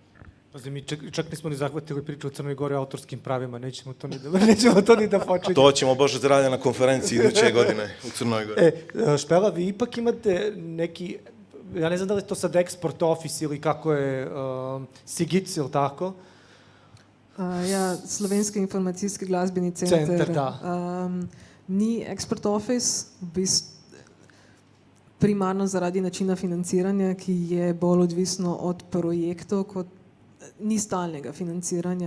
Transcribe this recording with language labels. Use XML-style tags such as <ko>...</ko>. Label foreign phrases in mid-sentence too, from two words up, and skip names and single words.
<sr>Pazi, mi čak nismo ni zahvatili priču o Crnoj Gori o autorskim pravima, nećemo to ni da počinjemo. To ćemo, Bože zdravlja, na konferenciji iduće godine u Crnoj Gori. Špela, vi ipak imate neki, ja ne znam da li je to sad</sr> <en>Export Office</en> <sr>ili kako je, SIGIC ili tako?</sr> <sl>Ja, Slovenski informacijski glasbeni center. Ni</sl> <en>Export Office,</en> <sl>primarno zaradi načina financiranja, ki je bolj odvisno od projektov, kot ni stalnega financiranja.</sl>